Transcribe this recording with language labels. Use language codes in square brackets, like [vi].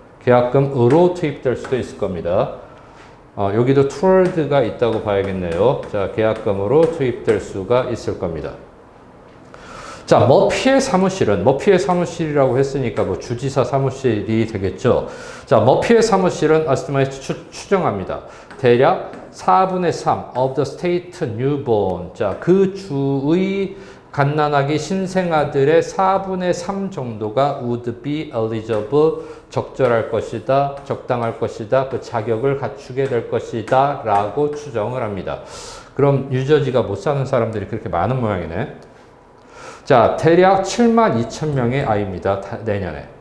[ko] 계약금으로 투입될 수도 있을 겁니다. 여기도 [en] toward [ko] 가 있다고 봐야겠네요. 자, 계약금으로 투입될 수가 있을 겁니다. 자, 머피의 사무실은, 머피의 사무실이라고 했으니까 뭐 주지사 사무실이 되겠죠. 자, 머피의 사무실은 에스티메이트 추정합니다. 대략 4분의 3 [en] of the state newborn. [ko] 자, 그 주의 갓난아기 신생아들의 4분의 3 정도가 [en] would be eligible, [ko] 적절할 것이다, 적당할 것이다, 그 자격을 갖추게 될 것이다 라고 추정을 합니다. 그럼 뉴저지가 못 사는 사람들이 그렇게 많은 모양이네. 자, 대략 7만 2천 명의 아이입니다. 내년에.